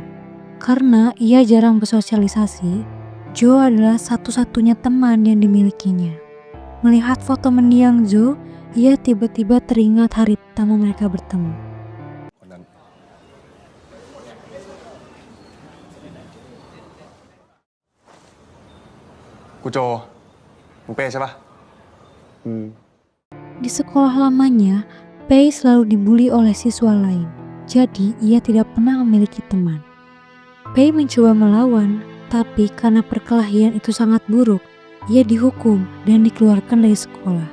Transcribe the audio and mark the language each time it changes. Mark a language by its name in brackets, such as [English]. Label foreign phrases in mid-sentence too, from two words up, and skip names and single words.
[Indonesian] Karena ia jarang bersosialisasi, Jo adalah satu-satunya teman yang dimilikinya. Melihat foto mendiang Zo, ia tiba-tiba teringat hari pertama mereka bertemu. [Thai] Ku โจมึงเป้ใช่ปะ [Indonesian] Di sekolah lamanya, Pei selalu dibully oleh siswa lain, jadi ia tidak pernah memiliki teman. Pei mencoba melawan, tapi karena perkelahian itu sangat buruk, ia dihukum dan dikeluarkan dari sekolah.